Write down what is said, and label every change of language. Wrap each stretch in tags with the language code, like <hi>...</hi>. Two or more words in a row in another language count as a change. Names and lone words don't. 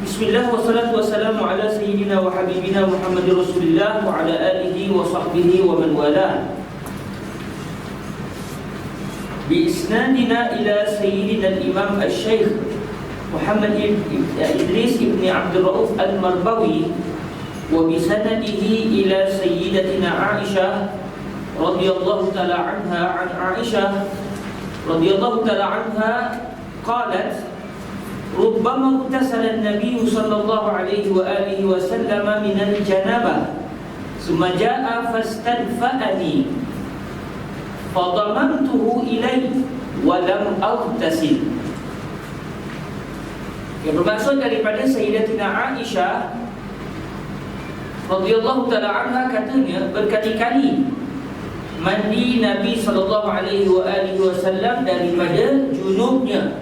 <ar>بسم الله والصلاة والسلام على سيدنا وحبيبنا محمد رسول الله وعلى آله وصحبه ومن والاه. بإسنادنا إلى سيدنا الإمام الشيخ محمد إدريس ابن عبد الرؤوف المرباوي وبسنده إلى سيدتنا عائشة رضي الله تعالى عنها عن عائشة رضي الله تعالى عنها قالت ربما اغتسل النبي صلى الله عليه وآله وسلم من الجنابة ثم جاء فاستدفأني فضممته إليه ولم أغتسل.</ar> <ms>Yang bermaksud daripada Sayyidatina Aisyah</ms> <ar>رضي الله تعالى عنها</ar> <ms>katanya berkali-kali mandi Nabi</ms> <ar>صلى الله عليه وسلم</ar> <ms>daripada junubnya.</ms>